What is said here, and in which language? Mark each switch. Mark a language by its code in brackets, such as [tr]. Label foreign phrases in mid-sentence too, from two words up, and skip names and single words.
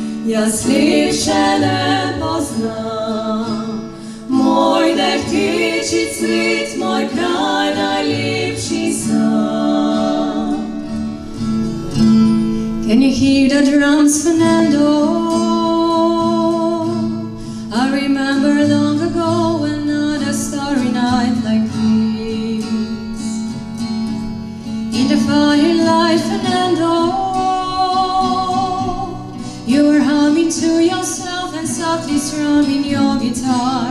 [sl] Jaz lepše ne poznam, moj drhteči cvet, moj kraj najlepši sam. [en] Can you hear the drums, Fernando? I remember long ago another starry night like this. In the firelight, Fernando, you were humming to yourself and softly strumming your guitar.